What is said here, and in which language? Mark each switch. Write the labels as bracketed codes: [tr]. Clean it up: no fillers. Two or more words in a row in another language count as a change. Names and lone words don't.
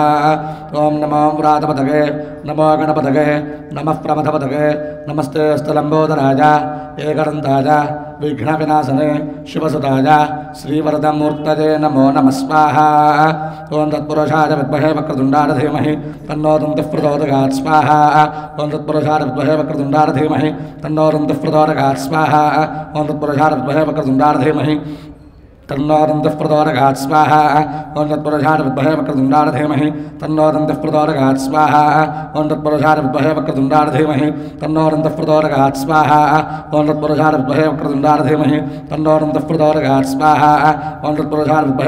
[sa] ఓం నమో ప్రాతపతగే నమో గణపతగే నమః ప్రమథపతగే నమస్తే స్థలంబోధరాజ ఏకదంతాయ విఘ్నవినాశనే శివసుతాయ శ్రీవరదమూర్తయే నమో నమః స్వాహా. ఓం తత్పురుషాయ విద్మహే వక్రతుండాయ ధీమహి తన్నో దంతిః ప్రచోదయాత్ స్వాహా. ఓం తత్పురుషాయ విద్మహే వక్రతుండాయ ధీమహి తన్నో దంతిః ప్రచోదయాత్ స్వాహా. ఓం తత్పురుషాయ విద్మహే వక్రతుండాయ ధీమహి तन्नोदन्तः प्रचोदयात् स्वाहा ॐ तत्पुरुषाय विद्महे वक्रतुण्डाय धीमहि तन्नोदन्तः प्रचोदयात् स्वाहा ॐ तत्पुरुषाय विद्महे वक्रतुण्डाय धीमहि तन्नोदन्तः प्रचोदयात् स्वाहा ॐ तत्पुरुषाय विद्महे वक्रतुण्डाय धीमहि तन्नोदन्तः प्रचोदयात् स्वाहा ॐ तत्पुरुषाय विद्महे